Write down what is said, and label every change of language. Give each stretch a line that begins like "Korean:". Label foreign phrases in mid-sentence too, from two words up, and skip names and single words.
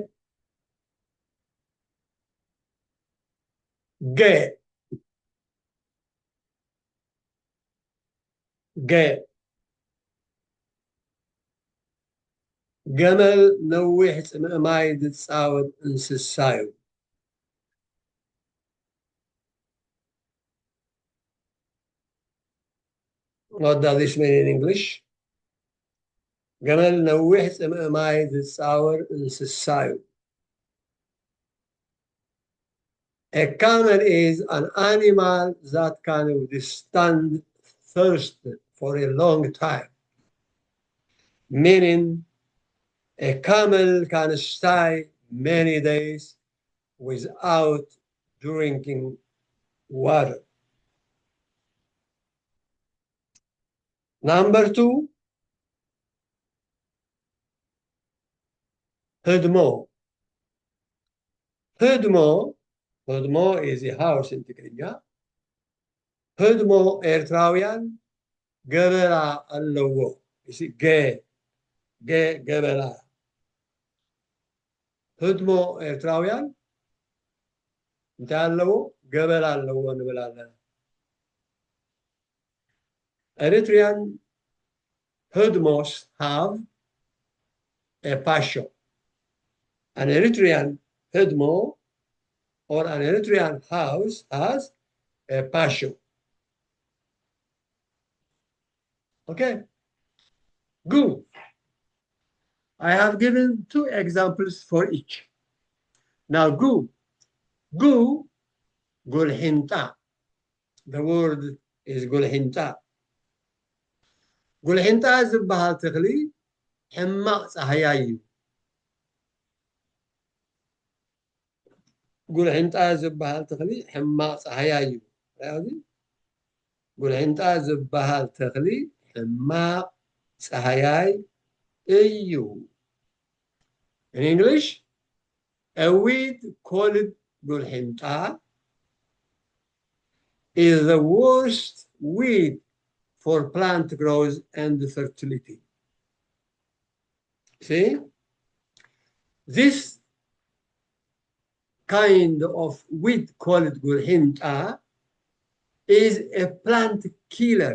Tigrinya: ገ ገ ገመል ነዊሕ ፅምእ ማይ ዝፃወት እንስሳ እዩ
English: What does this mean in English?
Tigrinya: ገመል ነዊሕ ፅምእ ማይ ዝፃወር እንስሳ እዩ
English: A camel is an animal that can withstand thirst for a long time, meaning a camel can stay many days without drinking water. Number two,
Tigrinya: ህድሞ ህድሞ
English: is a house in
Tigrinya: ትግርኛ ህድሞ ኤርትራውያን ገበላ ኣለዎ ገበላ ህድሞ ኤርትራውያን እንታይ ኣለዎ ገበላ ኣለዎ ንብል ኣለና
English: Eritrean hudmos have a passion. An Eritrean hudmo or an Eritrean house has a passion. Okay, good. I have given two examples for each. Now, gulhinta. The word is gulhinta.
Tigrinya: ጉልሒንጣ ዝበሃል ተኽሊ ሕማቕ ፀሃያይ እዩ ጉልሒንጣ ዝበሃል ተኽሊ ሕማቕ ፀሃያይ እዩ ጉልሒንጣ ዝበሃል ተኽሊ ሕማቕ ፀሃያይ እዩ
English: In English, a weed called gulhinta is the worst weed for plant growth and fertility. See, this kind of weed called gulhinta is a plant killer.